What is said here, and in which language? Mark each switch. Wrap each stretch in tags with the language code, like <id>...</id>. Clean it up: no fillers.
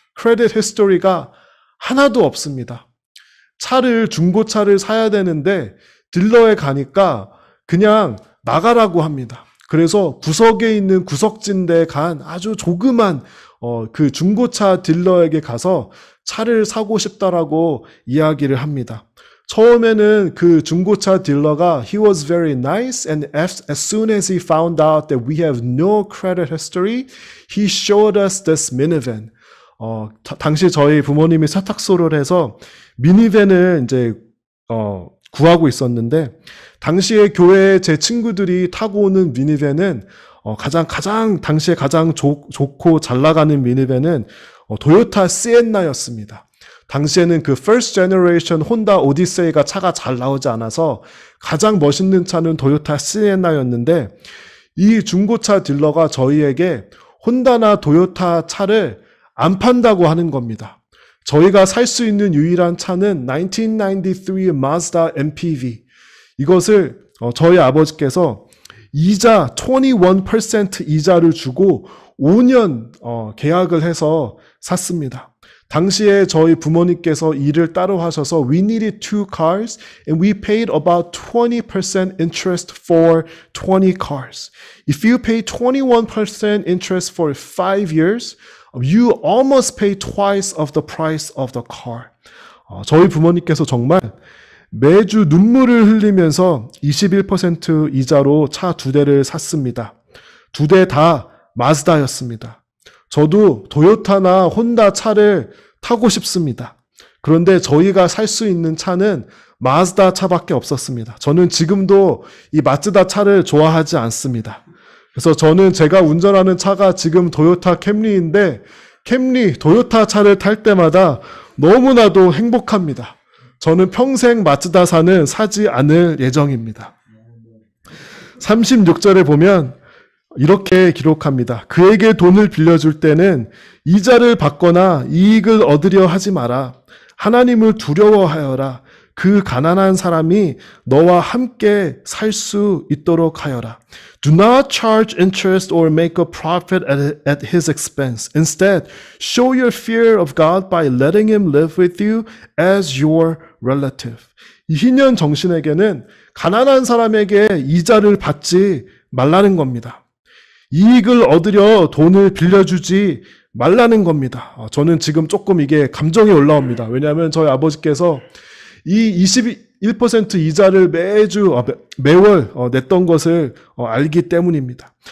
<ko>크레딧 히스토리가 하나도 없습니다. 중고차를 사야 되는데 딜러에 가니까 그냥 나가라고 합니다. 그래서 구석에 있는 구석진대에 간 아주 조그만 그 중고차 딜러에게 가서 차를 사고 싶다라고 이야기를 합니다. 처음에는 그 중고차 딜러가</ko> <en>he was very nice and as soon as he found out that we have no credit history, he showed us this minivan.</en> <ko>당시 저희 부모님이 세탁소를 해서 미니밴을 이제 구하고 있었는데 당시에 교회에 제 친구들이 타고 오는 미니밴은 당시에 가장 좋고 잘 나가는 미니밴은 도요타 시엔나였습니다. 당시에는 그</ko> <en>first generation</en> <ko>혼다 오디세이가 차가 잘 나오지 않아서 가장 멋있는 차는 도요타 시엔나였는데 이 중고차 딜러가 저희에게 혼다나 도요타 차를 안 판다고 하는 겁니다. 저희가 살 수 있는 유일한 차는 1993 Mazda MPV. 이것을 저희 아버지께서 이자 21% 이자를 주고 5년 계약을 해서 샀습니다. 당시에 저희 부모님께서 일을 따로 하셔서</ko> <en>we needed 2 cars and we paid about 20% interest for 20 cars. If you pay 21% interest for 5 years, you almost pay twice of the price of the car.</en> <ko>저희 부모님께서 정말 매주 눈물을 흘리면서 21% 이자로 차 2대를 샀습니다. 2대 다 마즈다였습니다. 저도 도요타나 혼다 차를 타고 싶습니다. 그런데 저희가 살 수 있는 차는 마즈다 차밖에 없었습니다. 저는 지금도 이 마츠다 차를 좋아하지 않습니다. 그래서 저는 제가 운전하는 차가 지금 도요타 캠리인데 캠리, 도요타 차를 탈 때마다 너무나도 행복합니다. 저는 평생 마츠다사는 사지 않을 예정입니다. 36절에 보면 이렇게 기록합니다. 그에게 돈을 빌려줄 때는 이자를 받거나 이익을 얻으려 하지 마라. 하나님을 두려워하여라. 그 가난한 사람이 너와 함께 살 수 있도록 하여라.</ko> <en>Do not charge interest or make a profit at his expense. Instead, show your fear of God by letting him live with you as your relative.</en> <ko>이 희년 정신에게는 가난한 사람에게 이자를 받지 말라는 겁니다. 이익을 얻으려 돈을 빌려주지 말라는 겁니다. 저는 지금 조금 이게 감정이 올라옵니다. 왜냐하면 저희 아버지께서 이 21% 이자를 매월 냈던 것을 알기 때문입니다.</ko>